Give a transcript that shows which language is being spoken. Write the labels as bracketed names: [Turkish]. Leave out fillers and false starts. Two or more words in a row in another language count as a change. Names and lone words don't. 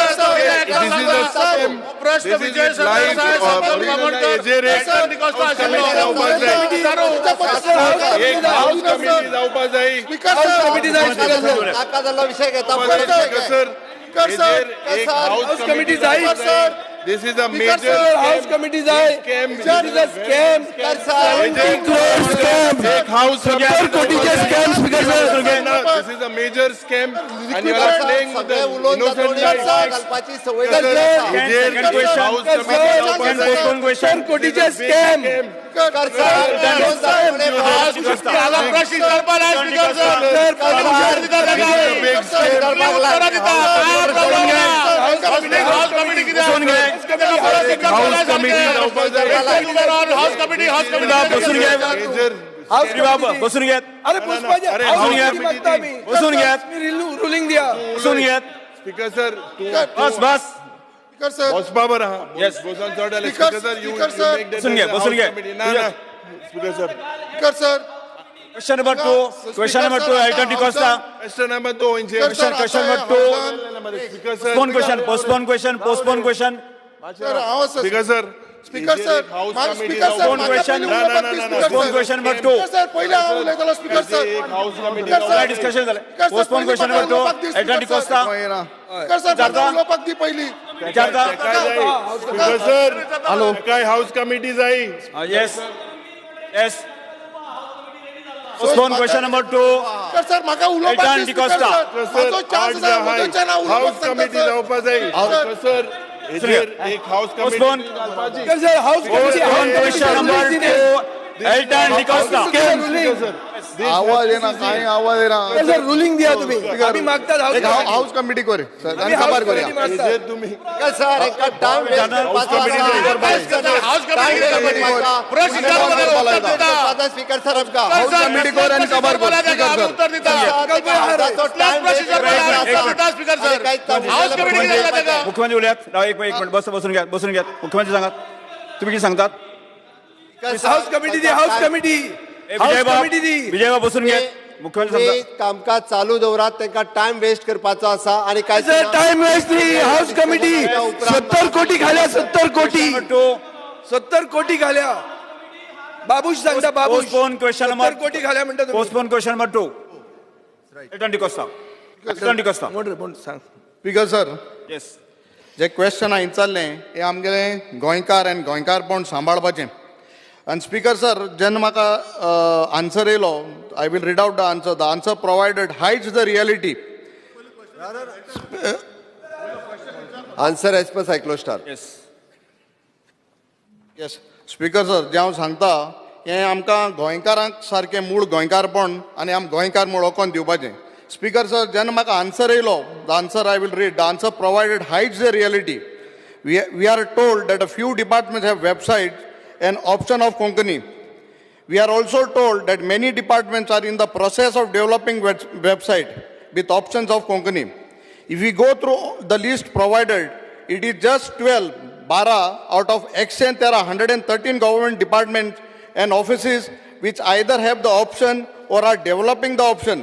[Konkani] प्रश्न विजय एक [English] House committee [Konkani] जावपा जाय. [English] House committee जाय. [Konkani] नाका जाल्लो विषय घेता. एक हाऊस कमिटी जाय. [English] This is a Sir, major House committee जाए. This is a scam. 70 crore scam. [Konkani] एक हाउस सत्तर कोटीचे scam, [English] Speaker sir. This is a major scam and you are playing with the innocent lives. [Konkani] घालपाची सवय [English] Second question. House committee Postpone question. 70 [Konkani] कोटीचे scam. [English] House committee [Marathi] बसून घ्या. अरे पुष्पाजी, अरे, [English] House [Marathi] बसून घ्या. committee मागता आम्ही. बसून घ्या. रुलिंग द्या. बसून घ्या. [English] Speaker sir [Marathi] बस [Konkani] बसपा बरं हा. [English] Yes. [Marathi] बोसान चढायला. [English] Speaker, Speaker sir, you Speaker you sir. make that [Marathi] बसून घ्या, [English] as a [Marathi] बसून [English] House [Marathi] घ्या. [English] committee. ना Speaker sir Question number 2. Question number 2. Elton Costa. Question number 2 इंचे Question number 2. Speaker sir Postpone question. Postpone question. Postpone question. Speaker sir Speaker sir हाऊस [Marathi] माझं [English] कमिटी Speaker sir Postpone question. Postpone question number 2. [Konkani] सर पहिले उलयतालो [English] Speaker sir [Konkani] एक [English] House committee [Marathi] काय डिस्कशन झालं? [English] Postpone question number 2. Elton Costa. Speaker sir [Konkani] विचारता? उलोवपाक दी पहिली विचारता? [English] Speaker sir hello [Konkani] काय [English] House committee [Konkani] जाई. [English] Yes. Yes. Postpone question number 2. Speaker sir [Konkani] म्हाका उलोवपाक Elton दी Costa. माझो चान्स आसा म्हजोच्या ना [English] हाऊस [Konkani] उलोवपाक [English] कमिटी [Konkani] सांगता जावपा जाय. [English] Speaker sir [Konkani] हेजेर एक हाऊस [English] Postpone. कमिटी Speaker sir, House committee. Postpone question number 2. Elton Costa. [Konkani] आवाज येना काय आवाज येना [English] Speaker sir, [Marathi] ruling द्या तुम्ही. आम्ही मागतात House [Konkani] एक [English] committee. House committee [Konkani] करे सर [Marathi] आम्ही आणि [English] House [Konkani] खबर [English] committee [Marathi] करूया मागतात. [Konkani] हेजेर तुम्ही सर एक [English] time Speaker sir [Konkani] आमका [English] House committee [Konkani] कर आणि खबर कर [English] Speaker sir [Konkani] मुख्यमंत्री उलयात. [Marathi] राव एक मिनिट बसून घ्या. बसून घ्या. मुख्यमंत्री सांगा तुम्ही किती सांगतात? [English] House committee दी. House committee. House committee दी. [Marathi] विजय बाब बसून घ्या. मुख्यमंत्री तुम्ही सांगतात. [Konkani] कामकाज चालू दवरात त्यांना [English] time waste [Konkani] करपाचो आसा आणि काय [English] sir time waste [Konkani] दी. [English] House committee [Konkani] 70 कोटी घाल्या. 70 कोटी. 70 कोटी घाल्या. बाबूश सांगता बाबूश. [English] Postpone question number [Konkani] 70 कोटी घाल्या म्हणता तुम्ही. [English] Postpone question number 2. Elton Costa. Elton Costa. [Konkani] सांग. [English] Speaker sir Yes. [Konkani] जे क्वेश्चन हांवें विचारलें हे आमगेले गोंयकार आनी गोंयकारपण सांबाळपाचें आनी [English] Speaker sir [Konkani] जेन्ना म्हाका आन्सर येयलो [English] I will read out the answer provided hides the reality. Answer as per cyclostar. Yes. Yes Speaker sir [Konkani] जें हांव सांगता हें आमकां गोंयकारांक सारकें मूळ गोंयकारपण आनी आम गोंयकार मूळ ओकोन दिवपाचें. [English] Speaker sir [Konkani] जेन्ना म्हाका आन्सर येयलो [English] the answer I will read the answer provided hides the reality. We are told that a few departments have websites an option of Konkani. We are also told that many departments are in the process of developing website with options of Konkani. If we go through the list provided, it is just 12 out of there are 113 government departments and offices which either have the option or are developing the option.